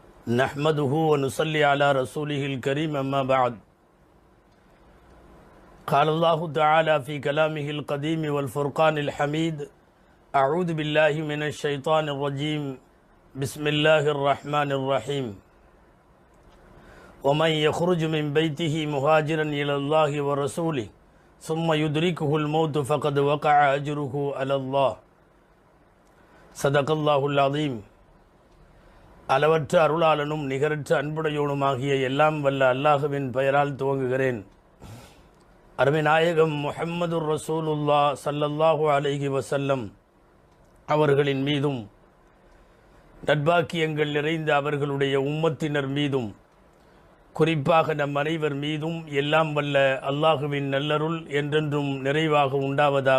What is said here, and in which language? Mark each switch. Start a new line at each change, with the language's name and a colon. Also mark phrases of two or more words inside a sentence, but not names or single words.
Arabic: نحمده ونصلي على رسوله الكريم أما بعد قال الله تعالى في كلامه القديم والفرقان الحميد أعوذ بالله من الشيطان الرجيم بسم الله الرحمن الرحيم ومن يخرج من بيته مهاجرا إلى الله ورسوله ثم يدركه الموت فقد وقع أجره على الله صدق الله العظيم.
Tamil: அளவற்ற அருளாளனும் நிகரற்ற அன்புடையோனுமாகிய எல்லாம் வல்ல அல்லாஹுவின் பெயரால் துவங்குகிறேன். அருமை நாயகம்
Arabic: محمد رسول الله صلى الله عليه وسلم
Tamil: அவர்களின் மீதும் நற்பாக்கியங்கள் நிறைந்த அவர்களுடைய உம்மத்தினர் மீதும் குறிப்பாக நம் அனைவர் மீதும் எல்லாம் வல்ல அல்லாஹுவின் நல்லருள் என்றென்றும் நிறைவாக உண்டாவதாக.